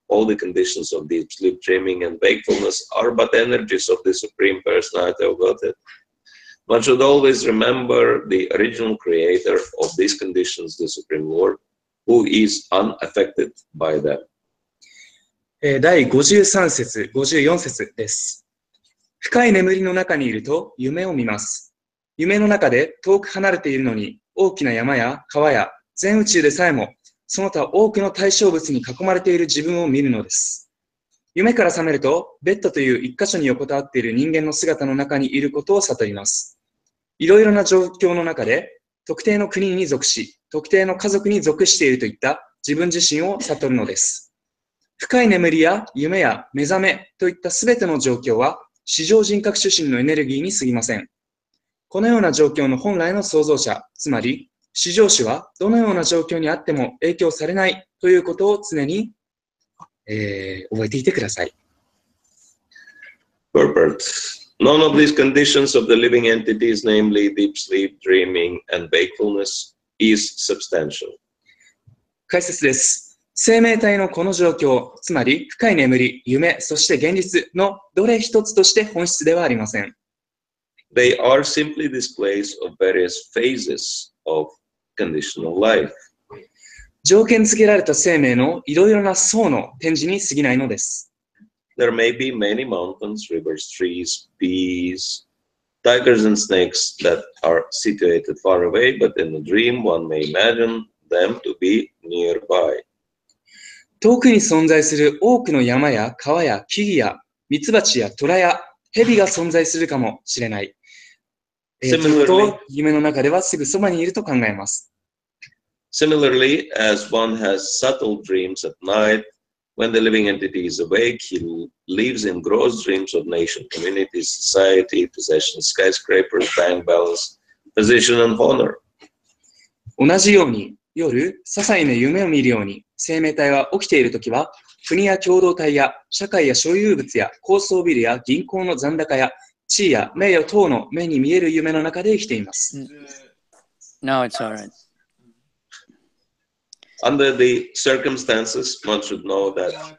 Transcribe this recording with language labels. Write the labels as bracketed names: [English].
[English] All the conditions of deep sleep, dreaming, and wakefulness are but energies of the Supreme Personality of Godhead. One should always remember the original creator of these conditions, the Supreme Lord, who is unaffected by them. [Japanese] 第53節、54節です。深い眠りの中にいると夢を見ます。夢の中で遠く離れているのに大きな山や川や全宇宙でさえもその他多くの対象物に囲まれている自分を見るのです。夢から覚めるとベッドという一箇所に横たわっている人間の姿の中にいることを悟ります。いろいろな状況の中で特定の国に属し、特定の家族に属しているといった自分自身を悟るのです。深い眠りや夢や目覚めといったすべての状況は至上人格主神のエネルギーに過ぎません。このような状況の本来の創造者、つまり至上主はどのような状況にあっても影響されないということを常に、覚えていてください。 [English] Purport. None of these conditions of the living entities, namely deep sleep, dreaming, and wakefulness, is substantial. [Japanese] 解説です。生命体のこの状況、つまり深い眠り、夢、そして現実のどれ一つとして本質ではありません。 [English] They are simply displays of various phases of conditional life. [Japanese] 条件付けられた生命のいろいろな層の展示に過ぎないのです。 [English] There may be many mountains, rivers, trees, bees, tigers, and snakes that are situated far away, but in a dream one may imagine them to be nearby. [Japanese] 遠くに存在する多くの山や川や木々やミツバチやトラやヘビが存在するかもしれない。と夢の中ではすぐそばにいると考えます。 [English] Similarly, as one has subtle dreams at night, when the living entity is awake, he lives in gross dreams of nation, community, society, possession, skyscrapers, bank balance, position, and honor. [Japanese] 同じように、夜、些細な夢を見るように、生命体は起きているときは、国や共同体や社会や所有物や高層ビルや銀行の残高や地位や名誉等の目に見える夢の中で生きています。 [English] No, it's all right. Under the circumstances, one should know that.